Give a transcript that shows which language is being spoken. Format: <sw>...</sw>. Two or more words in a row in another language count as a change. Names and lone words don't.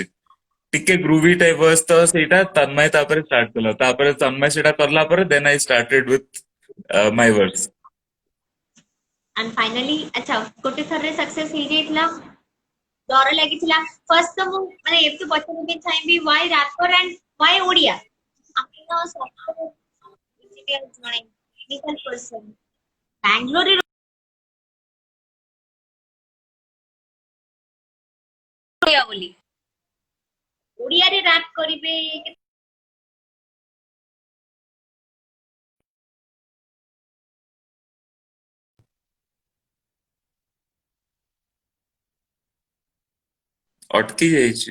<or>ଟିକେ</or> <en>groovy type voice,</en> <or>ତ ସେଇଟା ତନ୍ମୟ ତାପରେ ଷ୍ଟାର୍ଟ କଲା। ତାପରେ ତନ୍ମୟ ସେଇଟା କଲା ପରେ</or> <en>then I started with my voice. and finally</en> <or>ଆଚ୍ଛା ଗୋଟେ ଥରରେ ସକ୍ସେସ ହେଇଯାଇଥିଲା, ଡର ଲାଗିଥିଲା ଫାର୍ଷ୍ଟ? ତ ମୁଁ ମାନେ ଏମିତି ପଚାରିବା ପାଇଁ ଚାହିଁବି</or> <en>why rapper and why</en> <or>ଓଡିଆ? ଆପଣ</or> <en>software engineer</en> <or>ଜଣେ</or> <en>technical person,</en> <or>ବାଙ୍ଗାଲୋରରେ ରହିବା ବୋଲି ଓଡିଆରେ ରାପ୍ କରିବେ ଅଟକି ଯାଇଛି।</or>